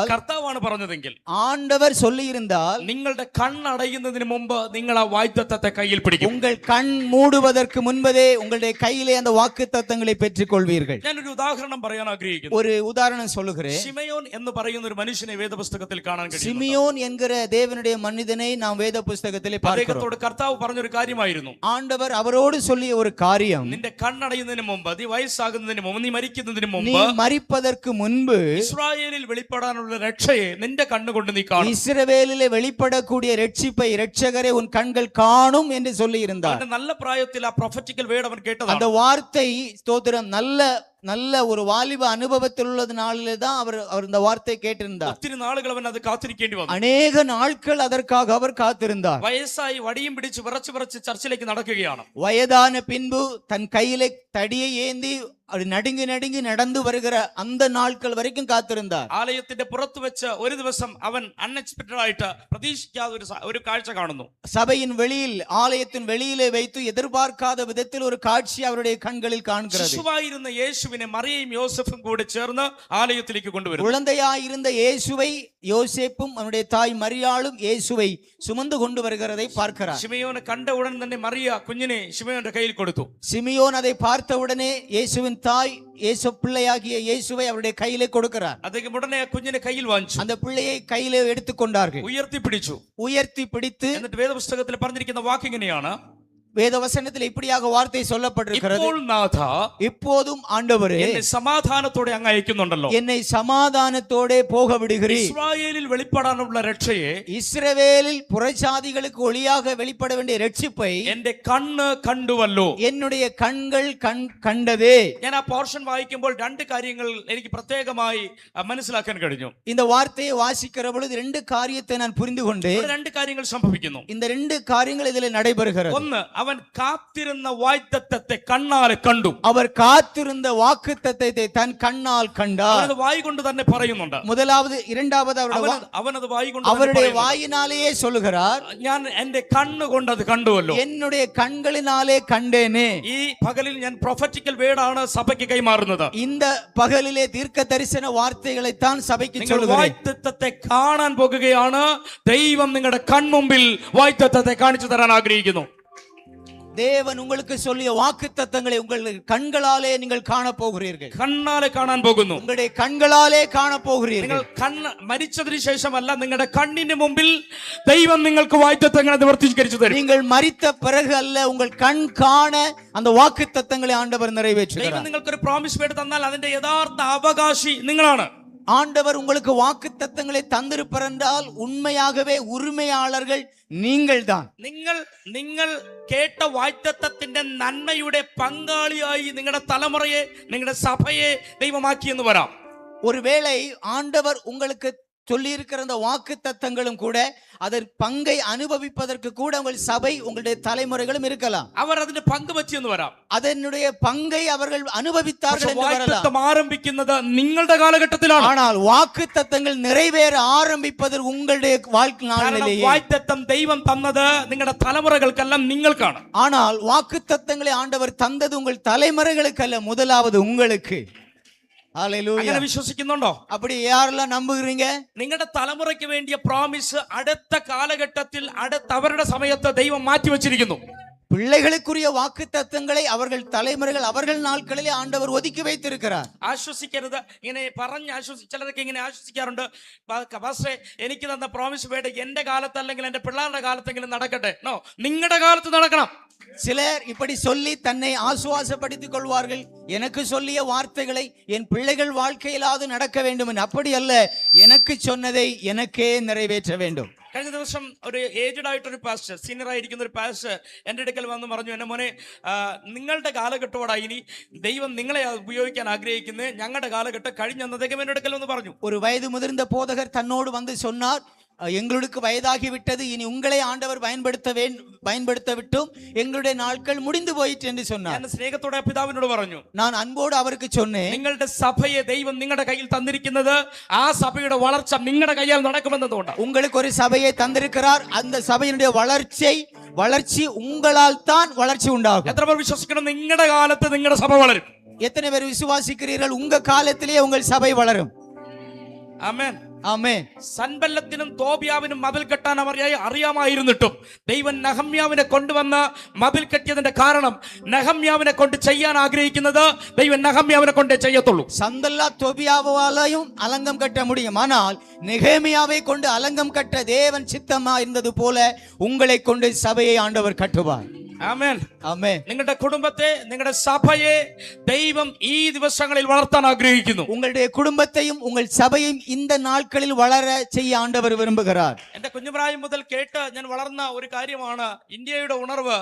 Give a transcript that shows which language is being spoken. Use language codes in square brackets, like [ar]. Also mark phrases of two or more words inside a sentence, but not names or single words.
[ml] കർത്താവാണ് പറഞ്ഞതെങ്കിൽ, [ta] ஆண்டவர் சொல்லி இருந்தால், [ml] നിങ്ങളുടെ കണ്ണടയുന്നതിന് മുമ്പ് നിങ്ങൾ ആ വാഗ്ദത്തത്തെ കയ്യിൽ പിടിക്കും. [ta] உங்கள் கண் மூடுவதற்கு முன்பதே உங்களுடைய கையிலே அந்த வாக்குத்தத்தங்களை பெற்றுக் கொள்வீர்கள். [ml] ഞാനൊരു ഉദാഹരണം പറയാൻ ആഗ്രഹിക്കുന്നു. [ta] ஒரு உதாரணம் சொல்லுகிறேன். [ml] ശിമയോൻ എന്ന് പറയുന്ന ഒരു മനുഷ്യനെ വേദപുസ്തകത്തിൽ കാണാൻ കഴിയും. [ta] சிமியோன் என்கிற தேவனுடைய மனிதனை நாம் வேத புஸ்தகத்திலே பார்க்கிறோம். [ml] അദ്ദേഹത്തോട് കർത്താവ് പറഞ്ഞൊരു കാര്യമായിരുന്നു, [ta] ஆண்டவர் அவரோடு சொல்லிய ஒரு காரியம், [ml] നിന്റെ കണ്ണടയുന്നതിന് മുമ്പ്, നീ വയസ്സാകുന്നതിന് മുമ്പ്, നീ മരിക്കുന്നതിന് [ta] நீ [ml] മുമ്പ് [ta] மரிப்பதற்கு முன்பு [ml] ഇസ്രായേലിൽ വെളിപ്പെടാനുള്ള രക്ഷയെ നിന്റെ കണ്ണുകൊണ്ട് നീ കാണും. [ta] இஸ்ரவேலிலே வெளிப்படக்கூடிய ரட்சிப்பை, இரட்சகரை உன் கண்கள் காணும் என்று சொல்லி இருந்தார். [ml] അവന്റെ നല്ല പ്രായത്തിൽ ആ [en] prophetical word [ml] അവൻ [ta] அந்த [ml] കേട്ടതാണ്. [ta] வார்த்தை, ஸ்தோத்திரம், நல்ல ஒரு வாலிப அனுபவத்தில் உள்ளதுனாலே தான் அவர் இந்த வார்த்தை கேட்டிருந்தார். [ml] ഒത്തിരി നാളുകൾ അവൻ അത് കാത്തിരിക്കേണ്ടി വന്നു. [ta] அநேக நாட்கள் அதற்காக அவர் காத்திருந்தார். [ml] വയസ്സായി വടിയും പിടിച്ച് വിറച്ച് ചർച്ചിലേക്ക് നടക്കുകയാണ്. [ta] வயதான பின்பு தன் கையிலே தடியை ஏந்தி அது நடுங்கி நடுங்கி நடந்து வருகிற அந்த நாட்கள் வரைக்கும் காத்திருந்தார். [ml] ആലയത്തിന്റെ പുറത്ത് വെച്ച് ഒരു ദിവസം അവൻ അൺഎക്സ്പെക്ടഡ് ആയിട്ട് പ്രതീക്ഷിക്കാതെ ഒരു കാഴ്ച കാണുന്നു. [ta] சபையின் வெளியில், ஆலயத்தின் வெளியிலே வைத்து எதிர்பார்க்காத விதத்தில் ஒரு காட்சி அவருடைய கண்களில் காண்கிறது. [ml] ശിശുവായിരുന്ന യേശുവിനെ മറിയയും യോസഫും കൂടി ചേർന്ന് ആലയത്തിലേക്ക് കൊണ്ടുവരും. [ta] குழந்தையாயிருந்த இயேசுவை யோசேப்பும் அவனுடைய தாய் மரியாளும் இயேசுவை சுமந்து கொண்டு வருகிறதை பார்க்கிறார். [ml] ശിമയോനെ കണ്ട ഉടൻ തന്നെ മറിയ കുഞ്ഞിനെ ശിമയോന്റെ കയ്യിൽ കൊടുത്തു. [ta] சிமியோன் அதை பார்த்தவுடனே இயேசுவின் தாய் இயேசு பிள்ளையாகிய இயேசுவை அவருடைய கையிலே கொடுக்கிறார். [ml] അദ്ദേഹം ഉടനെ ആ കുഞ്ഞിനെ കയ്യിൽ വാങ്ങിച്ചു. [ta] அந்த பிள்ளையை கையிலே எடுத்துக்கொண்டார்கள், [ml] ഉയർത്തി പിടിച്ചു. [ta] உயர்த்தி பிடித்து, [ml] എന്നിട്ട് വേദപുസ്തകത്തിൽ പറഞ്ഞിരിക്കുന്ന വാക്ക് ഇങ്ങനെയാണ്, [ta] வேதவசனத்தில் இப்படியாக வார்த்தை சொல்லப்பட்டிருக்கிறது, [ml] ഇപ്പോൾ നാഥ [ta] இப்போதும் ஆண்டவரே [ml] എന്നെ സമാധാനത്തോടെ അങ്ങ് അയക്കുന്നുണ്ടല്ലോ. [ta] என்னை சமாதானத்தோடே போக விடுகிறீர். [ml] ഇസ്രായേലിൽ വെളിപ്പെടാനുള്ള രക്ഷയെ, [ta] இஸ்ரவேலில் புறஜாதிகளுக்கு ஒளியாக வெளிப்பட வேண்டிய ரட்சிப்பை [ml] എന്റെ കണ്ണ് കണ്ടുവല്ലോ. [ta] என்னுடைய கண்கள் கண்டதே. [ml] ഞാൻ ആ പോർഷൻ വായിക്കുമ്പോൾ രണ്ട് കാര്യങ്ങൾ എനിക്ക് പ്രത്യേകമായി മനസ്സിലാക്കാൻ കഴിഞ്ഞു. [ta] இந்த வார்த்தையை வாசிக்கிற பொழுது ரெண்டு காரியத்தை நான் புரிந்து கொண்டேன். [ml] ഇവിടെ രണ്ട് കാര്യങ്ങൾ സംഭവിക്കുന്നു. [ta] இந்த ரெண்டு காரியங்கள் இதில் நடைபெறுகிறது. [ml] ഒന്ന്, അവൻ കാത്തിരുന്ന വാഗ്ദത്തത്തെ കണ്ണാലെ കണ്ടു. [ta] அவர் காத்திருந்த வாக்குத்தத்தத்தை தன் கண்ணால் கண்டார். [ml] അവനത് വായി കൊണ്ട് തന്നെ പറയുന്നുണ്ട്. [ta] முதலாவது, இரண்டாவது [ml] അവനത് വായി കൊണ്ട് [ta] அவருடைய வாயினாலேயே சொல்லுகிறார், [ml] ഞാൻ എന്റെ കണ്ണുകൊണ്ട് അത് കണ്ടുവല്ലോ. [ta] என்னுடைய கண்களினாலே கண்டேனே. [ml] ഈ പകലിൽ ഞാൻ [en] prophetical wordആണ് [ml] സഭയ്ക്ക് കൈമാറുന്നത്. [ta] இந்த பகலிலே தீர்க்க தரிசன வார்த்தைகளைத்தான் சபைக்கு [ml] നിങ്ങൾ [ta] சொல்லுகிறேன். [ml] വാഗ്ദത്തത്തെ കാണാൻ പോകുകയാണ്. ദൈവം നിങ്ങളുടെ കൺമുമ്പിൽ വാഗ്ദത്തത്തെ കാണിച്ചു തരാൻ ആഗ്രഹിക്കുന്നു. [ta] தேவன் உங்களுக்கு சொல்லிய வாக்குத்தத்தங்களை உங்கள் கண்களாலே நீங்கள் காண போகிறீர்கள். [ml] കണ്ണാലെ കാണാൻ പോകുന്നു. [ta] உங்களுடைய கண்களாலே காண போகிறீர்கள். [ml] നിങ്ങൾ കണ്ണ് മരിച്ചതിന് ശേഷമല്ല, നിങ്ങളുടെ കണ്ണിന് മുമ്പിൽ ദൈവം നിങ്ങൾക്ക് വാഗ്ദത്തങ്ങളെ നിവർത്തീകരിച്ചു തരും. [ta] நீங்கள் மரித்த பிறகு அல்ல, உங்கள் கண் காண அந்த வாக்குத்தத்தங்களை ஆண்டவர் [ml] ദൈവം [ta] நிறைவேற்றுகிறார். [ml] നിങ്ങൾക്ക് ഒരു പ്രോമിസ് വേണ്ടി തന്നാൽ അതിന്റെ യഥാർത്ഥ അവകാശി നിങ്ങളാണ്. [ta] ஆண்டவர் உங்களுக்கு வாக்குத்தத்தங்களை தந்திருப்பார் என்றால் உண்மையாகவே உரிமையாளர்கள் நீங்கள்தான். [ml] നിങ്ങൾ കേട്ട വാഗ്ദത്തത്തിന്റെ നന്മയുടെ പങ്കാളിയായി നിങ്ങളുടെ തലമുറയെ, നിങ്ങളുടെ സഭയെ ദൈവമാക്കി എന്ന് വരാം. [ta] ஒருவேளை ஆண்டவர் உங்களுக்கு சொல்லி இருக்கிற அந்த வாக்கு தத்தங்களும் கூட அதன் பங்கை அனுபவிப்பதற்கு கூட உங்கள் சபை, உங்களுடைய தலைமுறைகளும் இருக்கலாம். [ml] അവർ അതിന്റെ പങ്ക് വെച്ച് എന്ന് വരാം. [ta] அதனுடைய பங்கை அவர்கள் அனுபவித்தார்கள் என்று வரலாம். [ml] വാഗ്ദത്തം ആരംഭിക്കുന്നത് നിങ്ങളുടെ കാലഘട്ടത്തിലാണ്. [ta] ஆனால் வாக்கு தத்தங்கள் நிறைவேற ஆரம்பிப்பது உங்களுடைய வாழ்க்கை நாளிலேயே. [ml] വാഗ്ദത്തം ദൈവം തന്നത് നിങ്ങളുടെ തലമുറകൾക്കെല്ലാം നിങ്ങൾക്കാണ്. [ta] ஆனால் வாக்கு தத்தங்களை ஆண்டவர் தந்தது உங்கள் தலைமுறைகளுக்கு அல்ல, முதலாவது உங்களுக்கு. ஹல்லேலூயா. [ml] അങ്ങനെ വിശ്വസിക്കുന്നുണ്ടോ? [ta] அப்படி யாரெல்லாம் நம்புகிறீங்க? [ml] നിങ്ങളുടെ തലമുറയ്ക്ക് വേണ്ടിയ പ്രോമിസ് അടുത്ത കാലഘട്ടത്തിൽ അവരുടെ സമയത്ത് ദൈവം മാറ്റി വെച്ചിരിക്കുന്നു. [ta] பிள்ளைகளுக்குரிய வாக்கு தத்தங்களை அவர்கள் தலைமுறைகள் அவர்கள் நாட்களிலே ஆண்டவர் ஒதுக்கி வைத்திருக்கிறார். [ml] ആശ്വസിക്കരുത്. ഇങ്ങനെ പറഞ്ഞ് ചിലരൊക്കെ ഇങ്ങനെ ആശ്വസിക്കാറുണ്ട്. പാസ്റ്ററെ, എനിക്ക് തന്ന പ്രോമിസ് വേണ്ട എന്റെ കാലത്ത് അല്ലെങ്കിൽ എന്റെ പിള്ളേരുടെ കാലത്തെങ്കിലും നടക്കട്ടെ. നോ, നിങ്ങളുടെ കാലത്ത് നടക്കണം. [ta] சிலர் இப்படி சொல்லி தன்னை ஆசுவாசப்படுத்திக் கொள்வார்கள். எனக்கு சொல்லிய வார்த்தைகளை என் பிள்ளைகள் வாழ்க்கையிலாவது நடக்க வேண்டும் என்று. அப்படி அல்ல, எனக்கு சொன்னதை எனக்கே நிறைவேற்ற வேண்டும். [ml] കഴിഞ്ഞ ദിവസം ഒരു ഏജ്ഡ് ആയിട്ടൊരു പാസ്റ്റർ, സീനിയർ ആയിരിക്കുന്ന ഒരു പാസ്റ്റർ എൻ്റെ അടുക്കൽ വന്ന് പറഞ്ഞു, എന്നെ മോനെ, നിങ്ങളുടെ കാലഘട്ടത്തോടായി ഇനി ദൈവം നിങ്ങളെ ഉപയോഗിക്കാൻ ആഗ്രഹിക്കുന്നത്, ഞങ്ങളുടെ കാലഘട്ടം കഴിഞ്ഞെന്നതൊക്കെ എൻ്റെ അടുക്കൽ വന്ന് പറഞ്ഞു. [ta] ஒரு வயது முதிர்ந்த போதகர் தன்னோடு வந்து சொன்னார், எங்களுக்கு வயதாகி விட்டது, இனி உங்களை ஆண்டவர் பயன்படுத்த விட்டும் எங்களுடைய நாட்கள் முடிந்து போயிற்று என்று சொன்னார். [ml] ഞാൻ സ്നേഹത്തോടെ പിതാവിനോട് പറഞ്ഞു, [ta] நான் അன்போடு അവർക്ക് சொன்னேன், [ml] നിങ്ങളുടെ സഭയെ ദൈവം നിങ്ങളുടെ കയ്യിൽ തന്നിരിക്കുന്നത് ആ സഭയുടെ വളർച്ച നിങ്ങളുടെ കയ്യാൽ നടക്കുമെന്നതുകൊണ്ടാണ്. [ta] உங்களுக்கு ஒரு சபையை தந்திருக்கிறார், அந்த சபையினுடைய வளர்ச்சி உங்களால் தான் வளர்ச்சி உண்டாகும். [ml] എത്ര പേർ വിശ്വസിക്കണം നിങ്ങളുടെ കാലത്ത് നിങ്ങളുടെ സഭ വളരും? [ta] எத்தனை பேர் விசுவாசிக்கிறீர்கள் உங்க காலத்திலேயே உங்கள் சபை வளரும்? [ml] ആമേൻ. ആമേൻ. സൻബല്ലത്തിനും തോബിയാവിനും മതിൽ കെട്ടാൻ അറിയാമായിരുന്നിട്ടും ദൈവം നെഹമ്യാവിനെ കൊണ്ടുവന്ന് മതിൽ കെട്ടിയതിന്റെ കാരണം നെഹമ്യാവിനെ കൊണ്ട് ചെയ്യാൻ ആഗ്രഹിക്കുന്നത് ദൈവം നെഹമ്യാവിനെ കൊണ്ടേ ചെയ്യത്തുള്ളൂ. [ta] சந்தல்லா தொபியாவாலையும் அலங்கம் கட்ட முடியும், ஆனால் நெகேமியாவை கொண்டு அலங்கம் கட்ட தேவன் சித்தமா இருந்தது போல உங்களை கொண்டு சபையை ஆண்டவர் கட்டுவார். [ml] ആമേൻ. [ta] ஆமென். [ml] നിങ്ങളുടെ കുടുംബത്തെ, നിങ്ങളുടെ സഭയെ ദൈവം ഈ ദിവസങ്ങളിൽ വളർത്താൻ ആഗ്രഹിക്കുന്നു. [ta] உங்களுடைய குடும்பத்தையும் உங்கள் சபையும் இந்த நாட்களில் வளர செய்ய ஆண்டவர் விரும்புகிறார். [ml] എന്റെ കുഞ്ഞുപ്രായം മുതൽ കേട്ട് ഞാൻ വളർന്ന ഒരു കാര്യമാണ് ഇന്ത്യയുടെ ഉണർവ്.